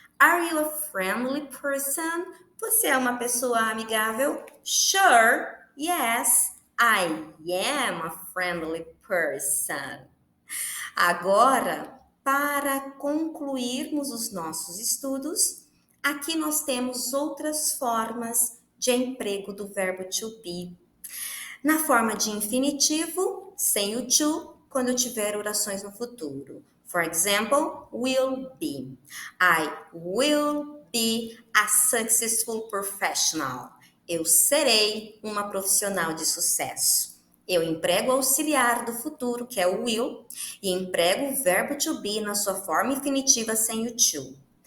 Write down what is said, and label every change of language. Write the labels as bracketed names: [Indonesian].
[English] Are you a friendly person? [Portuguese] Você é uma pessoa amigável? [English] Sure, yes, I am a friendly person. [Portuguese] Agora, para concluirmos os nossos estudos, aqui nós temos outras formas de emprego do verbo to be. Na forma de infinitivo, sem o to, quando tiver orações no futuro. [English] For example, will be. I will be a successful professional. [Portuguese] Eu serei uma profissional de sucesso. Eu emprego o auxiliar do futuro, que é o will, e emprego o verbo to be na sua forma infinitiva sem o to.